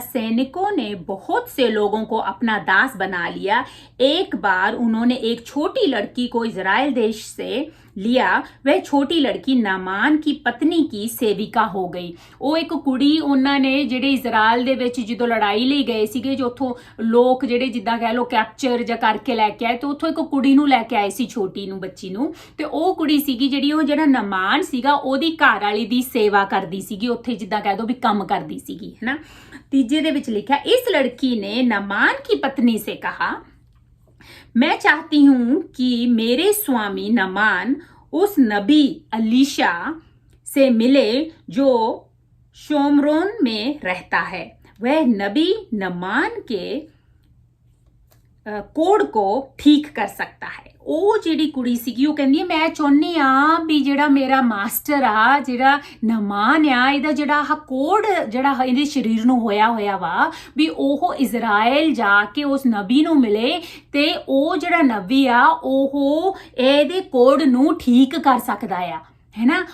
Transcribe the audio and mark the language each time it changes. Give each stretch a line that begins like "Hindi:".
Hindi: सैनिकों ने बहुत से लोगों को अपना दास बना लिया। एक बार उन्होंने एक छोटी लड़की को इजराइल देश से लिया। वह छोटी लड़की नामान की पत्नी की सेविका हो गई।
Punjabi: ਉਹ ਇੱਕ ਕੁੜੀ ਉਹਨਾਂ ਨੇ ਜਿਹੜੇ ਇਜ਼ਰਾਈਲ ਦੇ ਵਿੱਚ ਜਦੋਂ ਲੜਾਈ ਲਈ ਗਏ ਸੀਗੇ, ਜੋ ਉੱਥੋਂ ਲੋਕ ਜਿਹੜੇ ਜਿੱਦਾਂ ਕਹਿ ਲੋ ਕੈਪਚਰ ਜਾਂ ਕਰਕੇ ਲੈ ਕੇ ਆਏ, ਤੇ ਉੱਥੋਂ ਇੱਕ ਕੁੜੀ ਨੂੰ ਲੈ ਕੇ ਆਏ ਸੀ, ਛੋਟੀ ਨੂੰ, ਬੱਚੀ ਨੂੰ, ਤੇ ਉਹ ਕੁੜੀ ਸੀਗੀ ਜਿਹੜੀ ਉਹ ਜਿਹੜਾ ਨਮਾਨ ਸੀਗਾ ਉਹਦੀ ਘਰ ਵਾਲੀ ਦੀ ਸੇਵਾ ਕਰਦੀ ਸੀਗੀ, ਉੱਥੇ ਜਿੱਦਾਂ ਕਹਿ ਦੋ ਵੀ ਕੰਮ ਕਰਦੀ ਸੀਗੀ, ਹੈਨਾ। ਤੀਜੇ ਦੇ ਵਿੱਚ ਲਿਖਿਆ,
Hindi: इस लड़की ने नमान की पत्नी से कहा, मैं चाहती हूं कि मेरे स्वामी नमान उस नबी अलीशा से मिले जो शोमरोन में रहता है। वह नबी नमान के कोड़ को ठीक कर सकता है।
Punjabi: ਉਹ ਜਿਹੜੀ ਕੁੜੀ ਸੀਗੀ ਉਹ ਕਹਿੰਦੀ ਹੈ ਮੈਂ ਚਾਹੁੰਦੀ ਆ ਵੀ ਜਿਹੜਾ ਮੇਰਾ ਮਾਸਟਰ ਆ, ਜਿਹੜਾ ਨਮਾਨ ਆ, ਇਹਦਾ ਜਿਹੜਾ ਆਹ ਕੋੜ ਜਿਹੜਾ ਇਹਦੇ ਸਰੀਰ ਨੂੰ ਹੋਇਆ ਵਾ, ਵੀ ਉਹ ਇਜ਼ਰਾਈਲ ਜਾ ਕੇ ਉਸ ਨਬੀ ਨੂੰ ਮਿਲੇ ਤੇ ਉਹ ਜਿਹੜਾ ਨਬੀ ਆ ਉਹ ਇਹਦੇ ਕੋੜ ਨੂੰ ਠੀਕ ਕਰ ਸਕਦਾ ਆ, है ना।